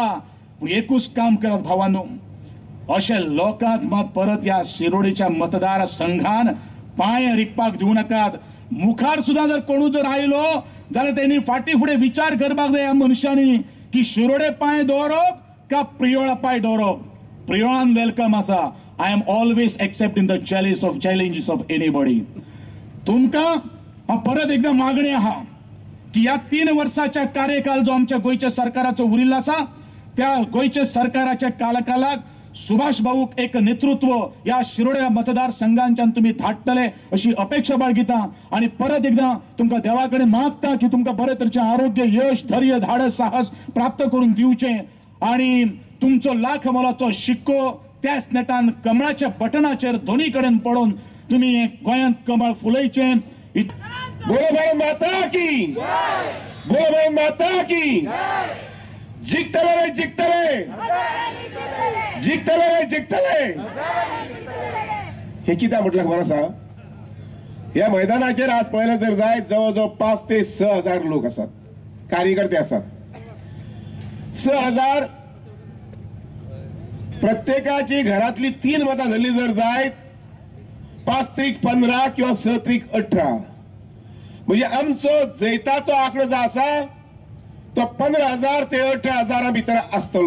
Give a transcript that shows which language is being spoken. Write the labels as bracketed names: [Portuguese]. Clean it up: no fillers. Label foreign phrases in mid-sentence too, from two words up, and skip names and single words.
[Konkani] पूण एकूच काम करात भावांनो अशे लोकांक मात परत ह्या शिरोडेच्या मतदार संघान पांय रिकपाक दिवं नाकात. मुखार सुद्धा जर कोणू जर आयलो जाल्यार त्यांनी फाटी फुडें विचार करपाक जाय ह्या मनशांनी की शिरोडे पांय दवरप का प्रियोळा पांय दवरप. प्रियोळान वेलकम आसा. [English] I am always accept in the challenges of anybody. [Konkani] तुमकां परत एकदा मागणी आहा की या 3 वर्षाच्या कार्यकाल जो आमच्या गोयच्या सरकाराचो उरिल्लो आसा त्या गोयच्या सरकाराच्या कालकालाक सुभाष भाऊक एक नेतृत्व या शिरोडे मतदारसंघांच्यान तुम्ही धाडटले अशी अपेक्षा बाळगिता. आणि परत एकदा तुमकां देवा कडेन मागता की तुमकां बरे तरेचे आरोग्य यश धैर्य धाडस साहस प्राप्त करून दिवचे. आणि तुमचो लाख मोलाचो शिक्को त्याच नेटान कमळाच्या बटनाचेर दोन्ही कडेन पडून तुम्ही गोंयांत कमळ फुलयचे. [Hindi] बोलो भारत माता की, बोलो भारत माता की. [Konkani] जिंकतले रे जिंकतले, जिंकतले रे जिंकतले. हे कित्याक म्हटलं खबर आसा ह्या मैदानाचेर आज पळयलें जर जायत जवळजवळ 5 ते 6 हजार लोक आसात कार्यकर्ते आसात. 6 हजार प्रत्येकाची घरातली 3 मतां धरली जर जायत 5 त्रिक 15 किंवा 6 त्रिक 18 म्हणजे आमचो जैताचो आंकडो जो आसा तो 15,000 ते 18,000 भितर आसतलो.